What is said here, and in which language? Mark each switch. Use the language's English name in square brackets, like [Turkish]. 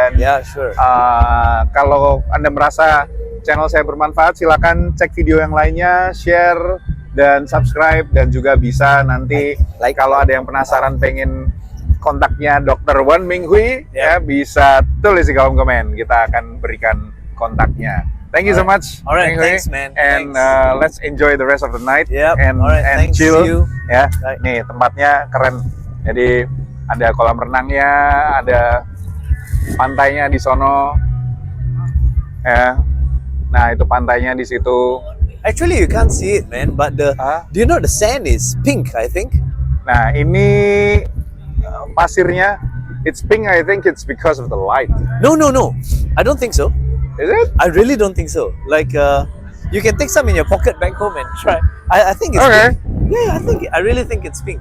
[Indonesian] Dan kalau Anda merasa channel saya bermanfaat, silakan cek video yang lainnya, share dan subscribe, dan juga bisa nanti kalau ada yang penasaran pengen kontaknya Dr. Wan Minghui ya, bisa tulis di kolom komen. Kita akan berikan kontaknya. [English] Thank you so much. Alright, thanks man. And let's enjoy the rest of the night and thanks, chill. [Indonesian] Ya, nih tempatnya keren. Jadi ada kolam renangnya, ada pantainya di sono. Ya. Nah, itu pantainya di situ. [English] Actually, you can't see it, man. But do you know the sand is pink? I think. [Indonesian] Nah, ini pasirnya, [English] it's pink. I think it's because of the light. No. I don't think so. Is it? I really don't think so. Like, you can take some in your pocket back home and try. I think it's okay. pink. Yeah, I really think it's pink.